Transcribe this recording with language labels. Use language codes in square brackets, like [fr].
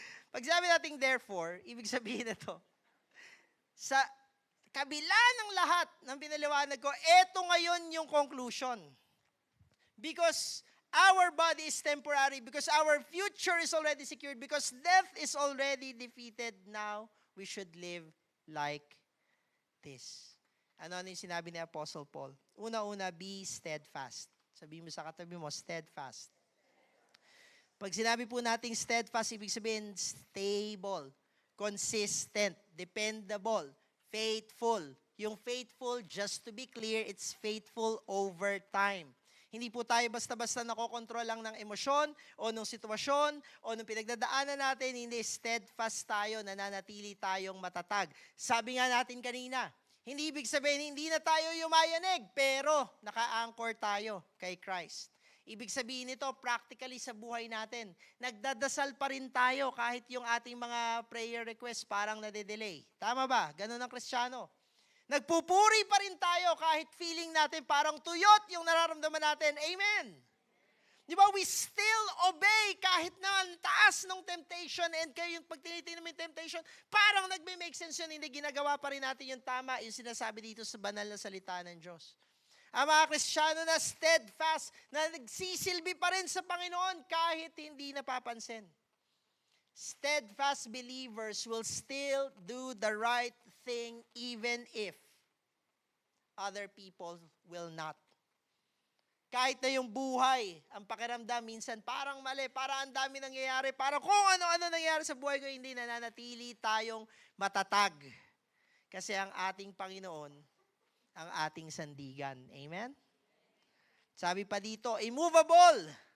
[tl] Pag sinabi nating therefore, ibig sabihin na to, sa kabila ng lahat ng pinaliwanag ko, eto ngayon yung conclusion. [en] Because our body is temporary, because our future is already secured, because death is already defeated, now we should live like this. [tl] Ano yung sinabi ni Apostle Paul? Una-una, [en] be steadfast. [tl] Sabihin mo sa katabi mo, steadfast. Pag sinabi po nating steadfast, ibig sabihin stable, consistent, dependable, faithful. [en] Yung faithful, just to be clear, it's faithful over time. [tl] Hindi po tayo basta-basta nakokontrol lang ng emosyon o ng sitwasyon o ng pinagdadaanan natin. Hindi, steadfast tayo, nananatili tayong matatag. Sabi nga natin kanina, hindi ibig sabihin, hindi na tayo yumayanig, pero naka-anchor tayo kay Christ. Ibig sabihin nito, practically sa buhay natin, nagdadasal pa rin tayo kahit yung ating mga prayer requests parang nade-delay. Tama ba? Ganun ang Kristiyano. Nagpupuri pa rin tayo kahit feeling natin parang tuyot yung nararamdaman natin. Amen! Di ba? [en] We still obey [tl] kahit na ang taas ng temptation and kayo yung pag tinitingnan mo yung temptation, parang nagme-make sense yun, hindi ginagawa pa rin natin yung tama, yung sinasabi dito sa banal na salita ng Diyos. Ang mga Kristiyano na steadfast, na nagsisilbi pa rin sa Panginoon kahit hindi napapansin. [en] Steadfast believers will still do the right thing even if other people will not. [tl] Kahit na yung buhay, ang pakiramdam minsan parang mali, parang ang dami nangyayari, parang kung ano-ano nangyayari sa buhay ko, hindi nananatili tayong matatag. Kasi ang ating Panginoon, ang ating sandigan. Amen? Sabi pa dito, immovable.